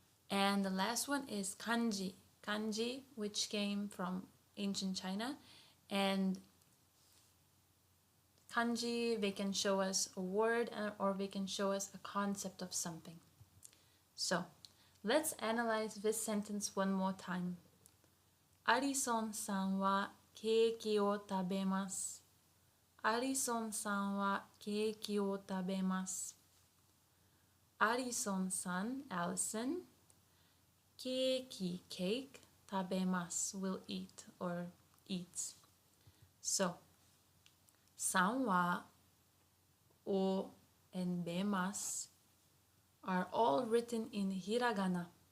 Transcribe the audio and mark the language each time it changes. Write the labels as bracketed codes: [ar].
[en] And the last one is kanji, which came from ancient China. And kanji, they can show us a word or they can show us a concept of something. So let's analyze this sentence one more time. [ja] アリソンさんはケーキを食べます。アリソンさんはケーキを食べます。 [en] アリソンさん、Allison, ケーキ、cake, [ja] 食べます [en] will eat or eats. So, さんは、お and べます are all written in hiragana.